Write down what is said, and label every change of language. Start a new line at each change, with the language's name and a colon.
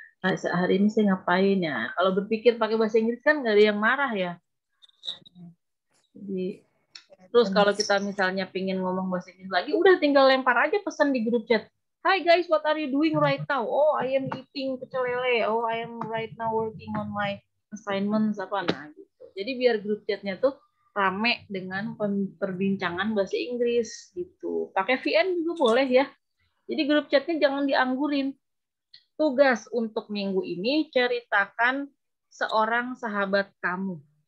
Indonesian: Nah, hari ini saya ngapain ya? Kalau berpikir pakai bahasa Inggris kan nggak ada yang marah ya. Jadi, terus kalau kita misalnya pingin ngomong bahasa Inggris lagi, udah tinggal lempar aja pesan di grup chat.
English: Hi guys, what are you doing right now? Oh, I am eating pecel lele. Oh, I am right now working on my assignments
Indonesian: apa nah gitu. Jadi biar grup chatnya tuh rame dengan perbincangan bahasa Inggris gitu. Pakai VN juga boleh ya. Jadi grup chatnya jangan dianggurin. Tugas untuk minggu ini ceritakan seorang sahabat kamu.